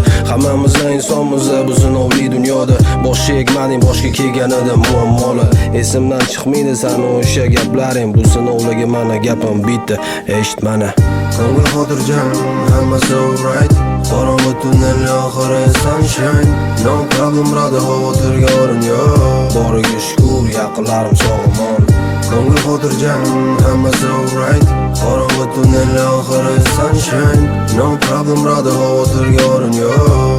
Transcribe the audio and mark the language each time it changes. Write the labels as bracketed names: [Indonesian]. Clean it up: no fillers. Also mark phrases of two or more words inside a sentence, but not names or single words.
[Uzbek] Hammamiz insonmiz bu sinovli dunyoda, boshga egmading boshga kelganida muammolar. Esimdan chiqmaydi sani o'sha gaplaring, bu sinovlarga mana gapim bitta, eshit mana. Ko'ngil xotirjam, hammasi alright. Qorong'i tunnel oxiri sunshine. [English] No problem brother, [Uzbek] xavotirga o'rin yo'q. Boriga shukr, yaqinlarim sog'-omon. Ko'ngil xotirjam, hammasi alright. Qorong'i tunnel oxiri sunshine. [English] No problem brother, [Uzbek] xavotirga o'rin yo'q.